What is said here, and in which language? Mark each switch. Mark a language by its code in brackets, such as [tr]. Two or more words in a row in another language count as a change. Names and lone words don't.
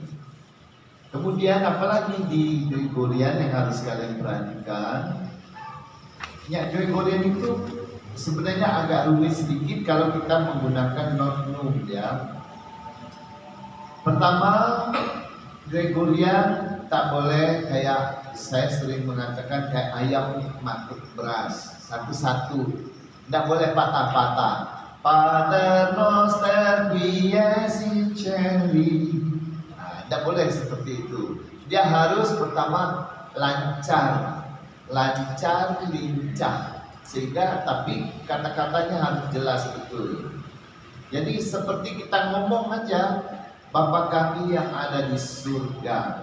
[id] Kemudian apalagi di Gregorian yang harus kalian perhatikan, ya Gregorian itu sebenarnya agak rumit sedikit kalau kita menggunakan not num, ya. Pertama, Gregorian tak boleh kayak saya sering mengatakan kayak ayam matuk beras satu-satu, tidak boleh patah-patah. [la] Pater Noster quies in cieli. [id] Nah, tidak boleh seperti itu. Dia harus pertama lancar, lincah, sehingga tapi kata-katanya harus jelas betul. Jadi seperti kita ngomong aja, Bapa kami yang ada di surga.